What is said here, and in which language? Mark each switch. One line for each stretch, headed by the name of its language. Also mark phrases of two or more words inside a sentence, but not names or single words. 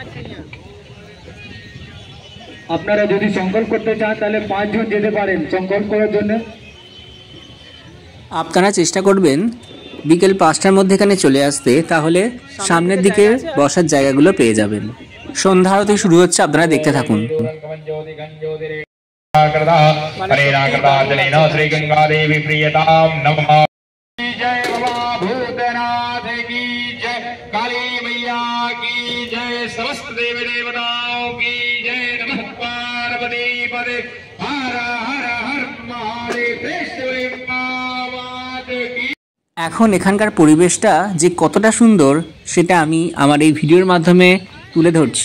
Bangla: আপনারা যদি সংকল্প করতে চান তাহলে 5 জন যেতে পারেন সংকল্প করার জন্য। আপনারা চেষ্টা করবেন বিকেল 5টার মধ্যে এখানে চলে আসতে, তাহলে সামনের দিকে বসার জায়গাগুলো পেয়ে যাবেন। সন্ধ্যা আরতি শুরু হচ্ছে, আপনারা দেখতে থাকুন।
Sanskrit: श्री गंगा देवी प्रियताम नमः।
Hindi: जय बाबा भूतनाथ की जय, काली मैया की जय, समस्त देवी देवताओं की जय।
Sanskrit: नमः पार्वती पदे हर हर हर महादेव।
Bangla: এখন এখানকার পরিবেশটা যে কতটা সুন্দর সেটা আমি আমার এই ভিডিওর মাধ্যমে তুলে ধরছি।